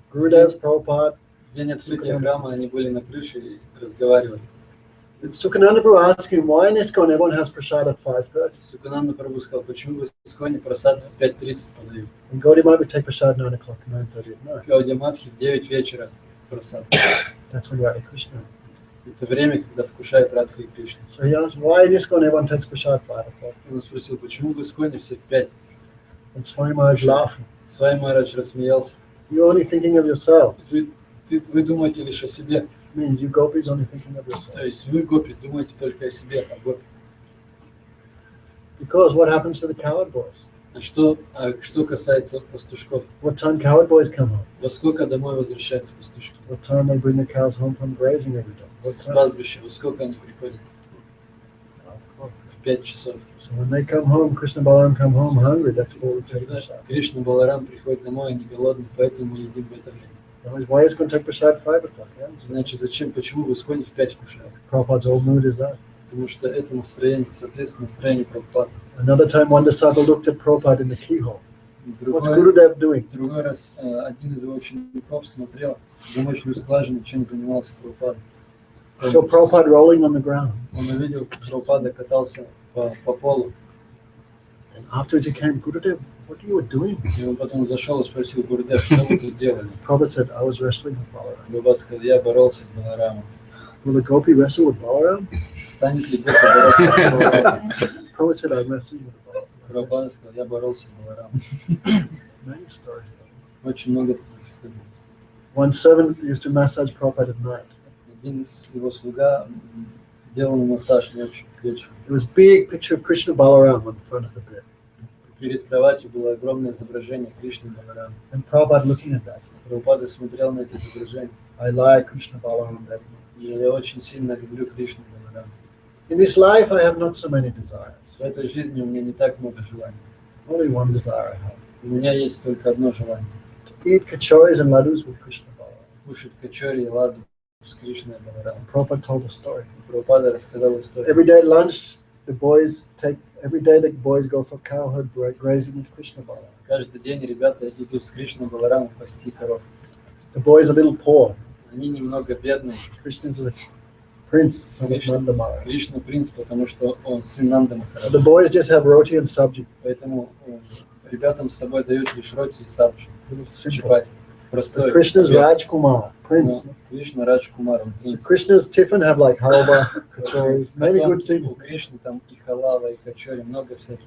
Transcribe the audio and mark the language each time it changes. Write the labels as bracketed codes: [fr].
[en] Gurudev, Prabhupada, [ru] В день открытия храма они были на крыше и разговаривали. [en] Sukhananda Prabhu asked him, why in ISKCON everyone has prasad at 5:30? [ru] Сукананда Прабху сказал, почему в Исконе просад в 5:30 подают? [en] And Gaudiya Math would take prasad 9 o'clock, 9:30 at night. [ru] Гаудия Матхи в 9 вечера просад. [en] That's when Radha Krishna. [ru] Это время, когда вкушает Радха и Кришна. [en] So he asked, why in ISKCON everyone takes prasad 5 o'clock? [ru] Он спросил, почему в Исконе все в 5? [en] And Swami Maharaj laughing. [ru] Свами Махарадж рассмеялся. [en] You're only thinking of yourselves. [ru] Вы думаете лишь о себе. [en] It means you gopis only thinking of [ru] То [en] yourselves. [ru] есть вы, гопи, думаете только о себе, о гопи. [en] Because what happens to the cowherd boys? [ru] А что касается пастушков, [en] What time cowherd boys come home? [ru] во сколько домой возвращаются пастушки? [en] What time they bring the cows home from grazing every day? What [ru] С [en] time? [ru] пастбища, во сколько они приходят? В 5 часов. [en] So when they come home, Krishna Balaram come home hungry. That's what we take [ru] Когда [en] prasad. [ru] Кришна Баларам приходит домой, они голодны, поэтому мы едим в это время. [en] Otherwise, why is going to take prasad at 5 o'clock? Yeah? So [ru] Иначе зачем, почему в Исконе в 5 кушают? [en] Prabhupada's old mood is that. [ru] Потому что это настроение, соответственно, настроение Прабхупады. [en] Another time, one disciple looked at Prabhupada in the keyhole. What's [ru] Другой [en] Gurudev doing? [ru] раз один из его учеников смотрел в замочную скважину, чем занимался Прабхупада. [en] So Prabhupada rolling on the ground. [ru] Он увидел, как Прабхупада катался по полу. [en] And afterwards he came, Gurudev, what are you doing? [ru] И он потом зашел и спросил: Гурудев, что вы тут делали? [en] Prabhupada said, I was wrestling with Balaram. [ru] Прабхупада сказал: я боролся с Баларамом. [en] Will a gopi wrestle with Balaram? [ru] Станет ли гопи бороться с Баларамом? [en] Prabhupada said, I'm wrestling with Balaram. [ru] Прабхупада сказал: я боролся с Баларамом. [en] Many stories. [ru] Очень много таких историй. [en] One servant used to massage Prabhupada at night. [ru] Один из его слуга делал массаж ночью, вечером. [en] There was a big picture of Krishna Balaram on the front of the bed. [ru] Перед кроватью было огромное изображение Кришны Баларама. [en] And Prabhupada looking at that. [ru] Прабхупада смотрел на это изображение. [en] I like Krishna Balaram very much. [ru] И я очень сильно люблю Кришну Баларама. [en] In this life, I have not so many desires. [ru] В этой жизни у меня не так много желаний. [en] Only one desire I have. [ru] У меня есть только одно желание. [en] To eat kachoris and ladus with Krishna Balaram. [ru] Кушать качори и ладу с Кришной Баларамом. [en] Prabhupada told a story. [ru] Прабхупада рассказал историю. [en] Every day at lunch, every day the boys go for cowherd grazing with Krishna Balaram. [ru] Каждый день ребята идут с Кришной Баларамом пасти коров. [en] The boys are a little poor. [ru] Они немного бедные. [en] Krishna's a prince, son of Krishna. Nanda Maharaj. [ru] Кришна принц, потому что он сын Нанда [en] So [ru] Махараджа. [en] the boys just have roti and sabji. [ru] Поэтому ребятам с собой дают лишь роти и сабджи. [en] Little simple. [ru] Чапати. [en] But [ru] Простой. [en] Krishna's [ru] обед. [en] Raj Kumar, prince. [ru] Но Кришна Радж Кумар, он [en] So [ru] принц. [en] Krishna's tiffin have like halwa, kachoris, many [ru] Потом [en] good things. [ru] у Кришны там и халава, и качори, много всяких